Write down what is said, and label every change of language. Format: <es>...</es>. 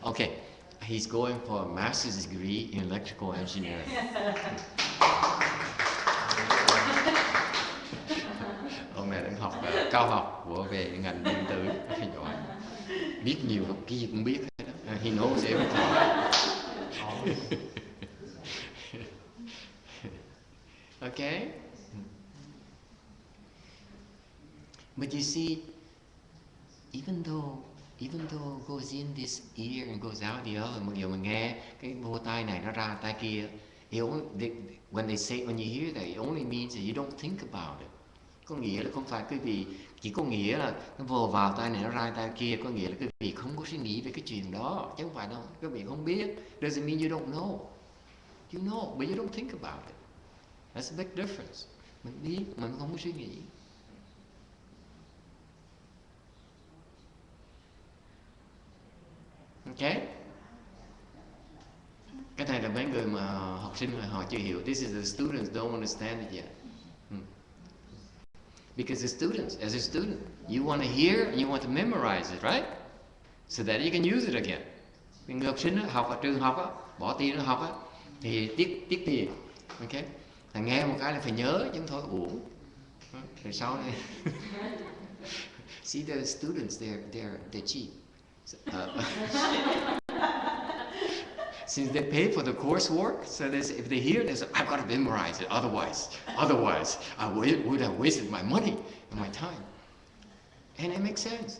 <en>Okay, he's going for a master's degree in electrical engineering.</en> <vi>Ông này đang học cao học về ngành điện tử, giỏi, biết nhiều lắm, cái gì cũng biết hết đó.</vi> <en>He knows everything. Okay, but you see, even though it goes in this ear and goes out the other,</en> <vi>một điều mình nghe cái vô tai này nó ra tai kia,</vi> <en>when you hear that, it only means that you don't think about it.</en> <vi>Có nghĩa là không phải quý vị, chỉ có nghĩa là nó vô vào tai này nó ra tai kia, có nghĩa là quý vị không có suy nghĩ về cái chuyện đó, chứ không phải đâu. Quý vị không biết,</vi> <en>doesn't mean you don't know. You know, but you don't think about it. That's a big difference.</en> <vi>Mình biết, mình không có suy nghĩ.</vi> <en>Okay?</en> <vi>Cái này là mấy người mà học sinh mà họ chưa hiểu.</vi> <en>This is the students don't understand it yet. Because the students, as a student, you want to hear and you want to memorize it, right? So that you can use it again.</en> <vi>Người học sinh học ở trường học á, bỏ tiền nó học á, thì tiết tiền. Okay? Là nghe một cái là phải nhớ chứ không thôi uổng. Rồi sau này.</vi> <en>See the students, they're cheap. Since they pay for the coursework, so if they hear this, I've got to memorize it. Otherwise, I would have wasted my money and my time. And it makes sense.</en>